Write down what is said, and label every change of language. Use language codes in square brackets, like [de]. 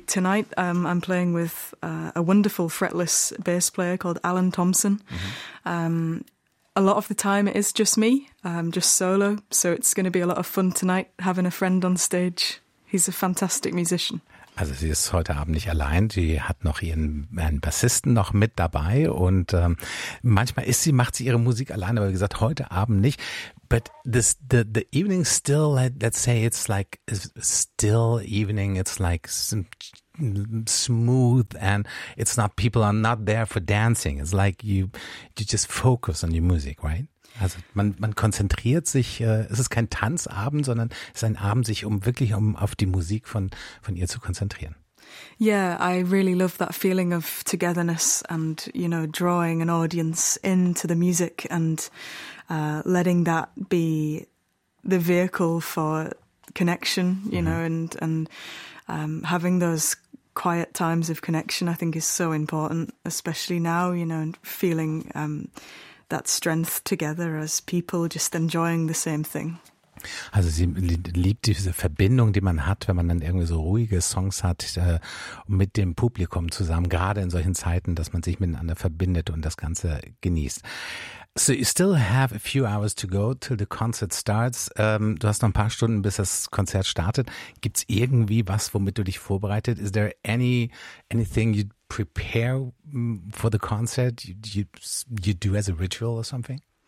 [en] Tonight, I'm playing with a wonderful fretless bass player called Alan Thompson. Mm-hmm. A lot of the time, it is just me. I'm just solo, so it's going to be a lot of fun tonight having a friend on stage. He's a fantastic musician. [de] Also sie ist heute Abend nicht allein, sie hat noch ihren Bassisten noch mit dabei und manchmal macht sie ihre Musik alleine, aber wie gesagt, heute Abend nicht. [en] But the evening still, let's say it's like still evening, it's like smooth and it's not, people are not there for dancing. It's like you just focus on your music, right? [de] Also man konzentriert sich, es ist kein Tanzabend, sondern es ist ein Abend, sich wirklich auf die Musik von ihr zu konzentrieren. [en] Yeah, I really love that feeling of togetherness and, you know, drawing an audience into the music and letting that be the vehicle for connection, you know, and having those quiet times of connection, I think is so important, especially now, you know, and feeling that strength together as people just enjoying the same thing. [de] Also sie liebt diese Verbindung, die man hat, wenn man dann irgendwie so ruhige Songs hat mit dem Publikum zusammen, gerade in solchen Zeiten, dass man sich miteinander verbindet und das Ganze genießt. [en] So you still have a few hours to go till the concert starts. [de] Du hast noch ein paar Stunden, bis das Konzert startet. Gibt's irgendwie was, womit du dich vorbereitet? [en] Is there anything you prepare for the concert you do as a ritual or something?